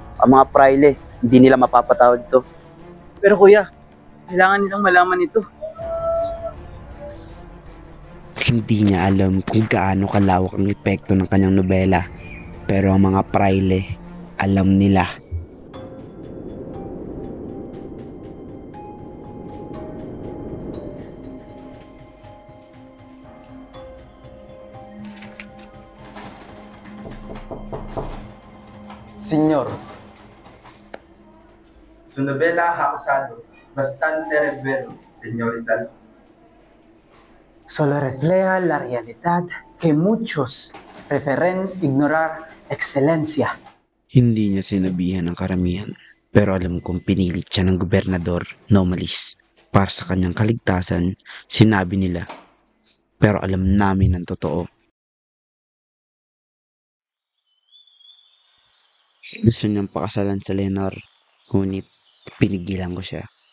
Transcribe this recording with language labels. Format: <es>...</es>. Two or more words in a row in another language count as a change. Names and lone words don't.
<tl>Ang mga praile, hindi nila mapapatawad to. Pero kuya, kailangan nilang malaman ito. Hindi niya alam kung gaano kalawak ang epekto ng kanyang nobela. Pero ang mga praile, alam nila.</tl> <es>Señor, su novela ha causado bastante revuelo, señor Rizal. Solo refleja la realidad que muchos prefieren ignorar excelencia.</es> <tl>Hindi niya sinabihan ang karamihan. Pero alam kong pinilit siya ng gobernador na umalis. Para sa kanyang kaligtasan, sinabi nila. Pero alam namin ang totoo. Gusto niyang pakasalan sa Leonor, ngunit pinigilan ko siya.</tl>